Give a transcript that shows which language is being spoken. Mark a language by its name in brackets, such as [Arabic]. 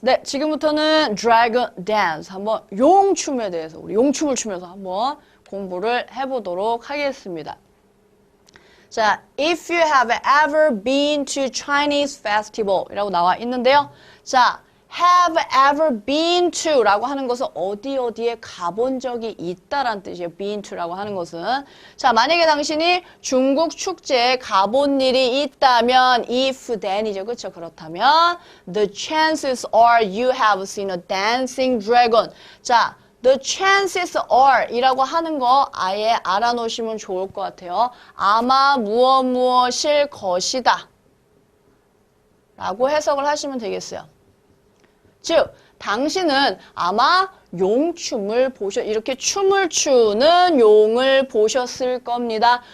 [Korean] 네, 지금부터는 [English] dragon dance [Korean] 한번 용춤에 대해서 우리 용춤을 추면서 한번 공부를 해보도록 하겠습니다. [English] 자, if you have ever been to Chinese festival [Korean] 이라고 나와 있는데요. 자, [English] have ever been to [Korean] 라고 하는 것은 어디에 가본 적이 있다라는 뜻이에요. [English] been to [Korean] 라고 하는 것은. 자, 만약에 당신이 중국 축제에 가본 일이 있다면 [English] if then [Korean] 이죠. 그렇죠? 그렇다면 [English] the chances are you have seen a dancing dragon. [Korean] 자, [English] the chances are [Korean] 이라고 하는 거 아예 알아놓으시면 좋을 것 같아요. 아마 무엇일 것이다 라고 해석을 하시면 되겠어요. 즉, 당신은 아마 용춤을 이렇게 춤을 추는 용을 보셨을 겁니다.